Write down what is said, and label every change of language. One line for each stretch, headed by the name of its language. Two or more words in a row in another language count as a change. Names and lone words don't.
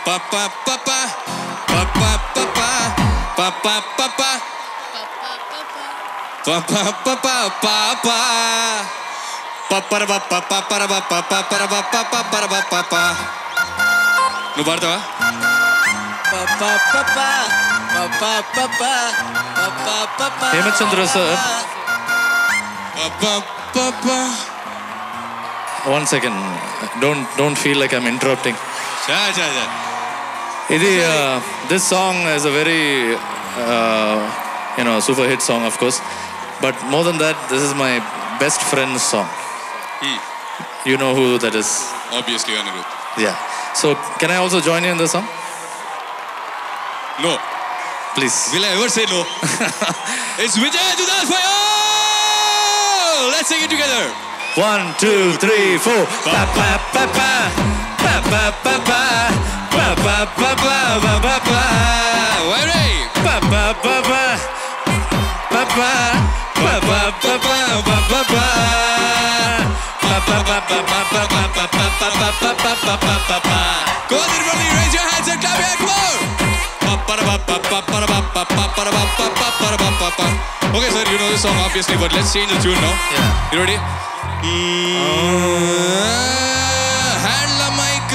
Telugu: Pa pa pa pa pa pa pa pa pa pa pa pa pa pa pa pa pa pa pa. నువ్వు పాడతావా?
English: హేమచంద్ర సార్, 1 second. Don't feel like I'm interrupting. This song is a very super hit song, of course. But more than that, this is my best friend's song. You know who that is? Obviously, Anirudh. Yeah. So, can I also join you in the song? No. Please. Will I ever say no? It's Vijay Dudas for you! Let's sing it together. 1, 2, 3, 4. Pa pa pa pa pa pa pa pa pa pa pa pa pa pa. Ready? Pa pa pa pa pa pa pa pa pa pa pa pa pa. Go on, everybody, raise your hands and clap your hands more. Okay, sir, you know this song obviously, but let's change the tune now. Yeah. You ready? Hand the mic.